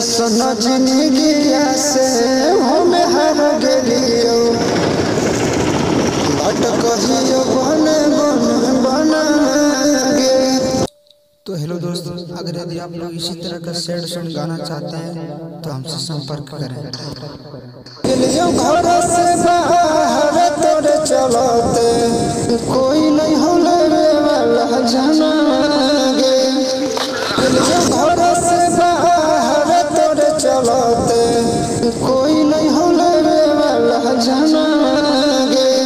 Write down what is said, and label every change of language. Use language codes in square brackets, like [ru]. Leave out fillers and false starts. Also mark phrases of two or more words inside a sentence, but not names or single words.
[anp] ऐसन जिंदगिया से हम हार गेलियो भटकियो बन गे। [hi] तो हेलो दोस्तों, अगर यदि आप लोग इसी तरह का [en] sad song [hi] गाना चाहते हैं तो हमसे संपर्क करें। [anp] घर से बाहर तोरे चलते कोई नहीं होले वाला जाना गे। घर से बाहर तोरे चलते कोई नहीं होले वाला जाना गे।